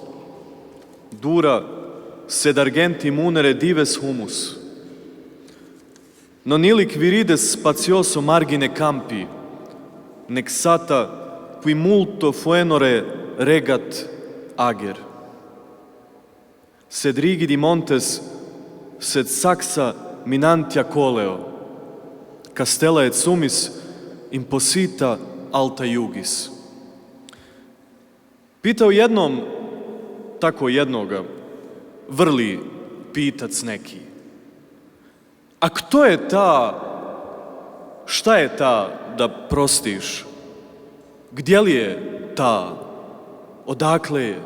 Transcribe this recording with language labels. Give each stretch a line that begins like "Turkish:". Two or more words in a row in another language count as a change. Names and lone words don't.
Latin: dura sed argenti munere dives humus, non illic virides spatioso margine campi, nec sata qui multo fuenore regat ager. Sed rigidi montes, sed saxa minantia coleo, castella et sumis imposita alta jugis.
Croatian: Pitao jednom, tako jednoga, vrli pitac neki. A kto je ta, šta je ta da prostiš? Gdje li je ta? Odakle je?